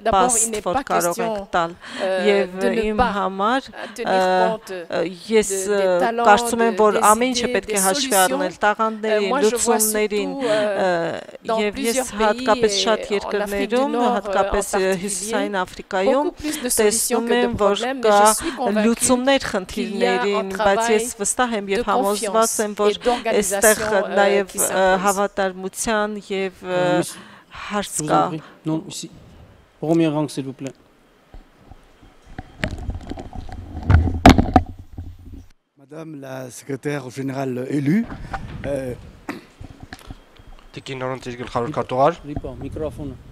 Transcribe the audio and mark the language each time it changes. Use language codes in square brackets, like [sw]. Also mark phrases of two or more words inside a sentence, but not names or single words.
[hy] նպաստ, որ կարող ենք տալ։ Եվ իմ համար ես կարծում եմ, որ ամեն ինչը պետք է հաշվի առնել, տաղանդներին, լուծումներին, և ես հատկապես շատ երկրներում, հատկապես Հյուսիսային Աֆրիկայում տեսնում եմ, որ կա լուծումներ խնդիրներին, բայց ես վստահ եմ և համոզված եմ, որ այստեղ նաև հավատարմության և հարց կա։ [fr] Premier rang, s'il vous plaît. Madame la secrétaire générale élue, Microphone.